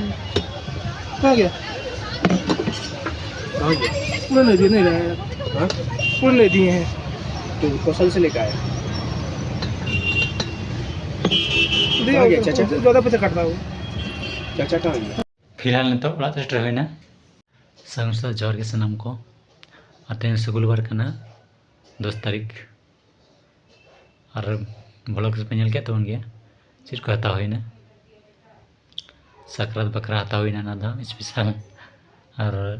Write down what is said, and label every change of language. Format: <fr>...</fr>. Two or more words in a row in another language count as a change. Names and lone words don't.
<hi>हो गया पूरा नहीं दिए, नहीं रहा यार, पूरा नहीं दिए हैं तो कौशल से लेकर आए। ज़्यादा पैसा काटता हूँ चाचा का।</hi> <sat>फिलहाल नितोग ᱚᱲᱟᱜ ᱥᱮᱴᱮᱨ ᱦᱩᱭᱱᱟ ᱥᱟᱹᱜᱩᱱ ᱡᱚᱦᱟᱨ ᱜᱮ ᱥᱟᱱᱟᱢ ᱠᱚ ᱟᱨ ᱛᱮᱦᱮᱧ ᱥᱩᱜᱩᱞᱵᱟᱨ ᱠᱟᱱᱟ 10 ᱛᱟᱹᱨᱤᱠᱷ ᱟᱨ ᱵᱞᱚᱜ ᱯᱮ ᱧᱮᱞ ᱠᱮᱫ ᱛᱟᱵᱚᱱ ᱜᱮᱭᱟ ᱪᱮᱫ ᱠᱚ ᱦᱟᱛᱟᱣ ᱦᱩᱭᱱᱟ ᱥᱟᱠᱨᱟᱛ ᱵᱟᱠᱷᱨᱟ ᱦᱟᱛᱟᱣ ᱦᱩᱭᱱᱟ ᱚᱱᱟ ᱫᱚ ᱥᱯᱮᱥᱟᱞ ᱟᱨ</sat>